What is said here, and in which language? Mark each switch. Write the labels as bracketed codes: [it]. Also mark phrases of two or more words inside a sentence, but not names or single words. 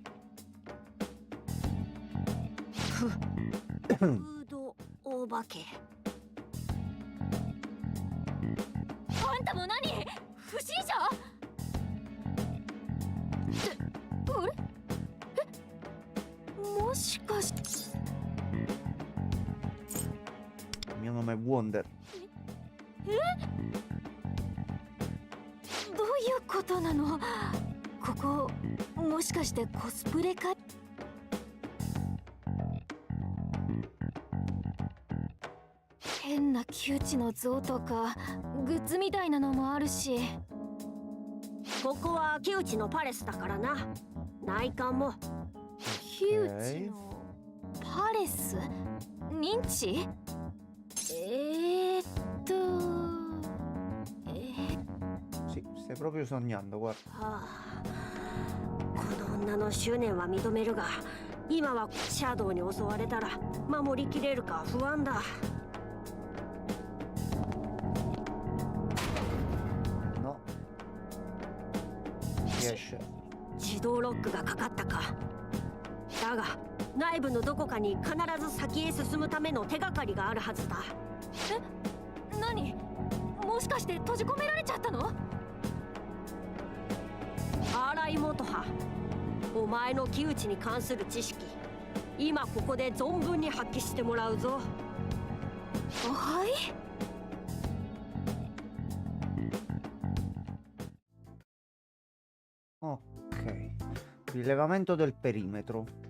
[ja] フードお化け。あんたも何？不審者？あれ？もしかして。 [it] Il mio nome è Wonder. [ja] どういうことなの？ここもしかしてコスプレか？変な窮地の像とかグッズみたいなのもあるし。ここは窮地のパレスだからな。内観も窮地のパレス？認知？ [it] Sì, stai proprio sognando, guarda. [ja] はあ、この女の執念は認めるが、今はシャドウに襲われたら守りきれるか不安だ。 [it] No. Riesce. [ja] 自動ロックがかかったか。だが内部のどこかに必ず先へ進むための手がかりがあるはずだ。え、何？もしかして閉じ込められちゃったの？荒井元葉、お前の木内に関する知識、今ここで存分に発揮してもらうぞ。はい。 [it] Ok. Rilevamento del perimetro.